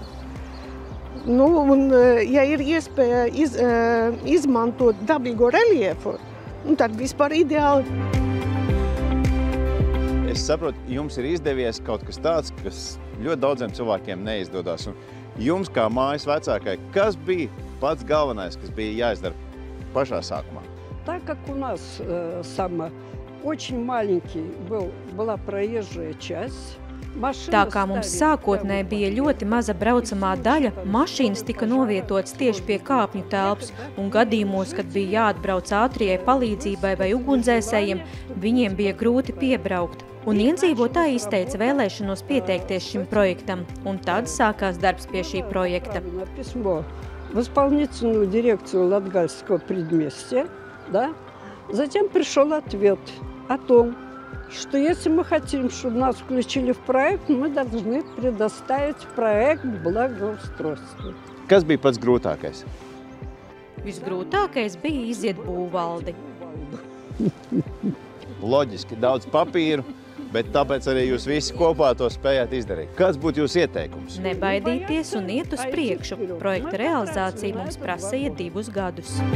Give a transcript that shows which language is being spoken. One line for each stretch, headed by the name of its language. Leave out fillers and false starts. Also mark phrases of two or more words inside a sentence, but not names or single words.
Latvian: Un, ja ir iespēja izmantot dabīgo reliefu, tad vispār ideāli. Es saprotu, jums ir izdevies kaut kas tāds, kas ļoti daudziem cilvēkiem neizdodas. Un jums, kā mājas vecākai, kas bija pats galvenais, kas bija jāizdara pašā sākumā?
Russian: так как у нас очень маленький была проезжая часть,
Latvian: Tā kā mums sākotnēji bija ļoti maza braucamā daļa, mašīnas tika novietotas tieši pie kāpņu telpas, un gadījumos, kad bija jāatbrauc ātrijai palīdzībai vai ugunsdzēsējiem, viņiem bija grūti piebraukt. Un iedzīvotāji izteica vēlēšanos pieteikties šim projektam, un tad sākās darbs pie šī projekta.
Russian: В исполнительную дирекцию Латгальского предместья, да? Затем пришел ответ о том, что если мы хотим, чтобы нас включили в проект, мы должны предоставить проект благоустройства.
Latvian: Kas bija pats grūtākais? Visgrūtākais bija iziet būvvaldi. Loģiski, daudz papīru, bet tāpēc arī jūs visi kopā to spējāt izdarīt. Kāds būtu jūsu ieteikums? Nebaidīties un iet uz priekšu. Projekta realizācija mums prasīja 2 gadus.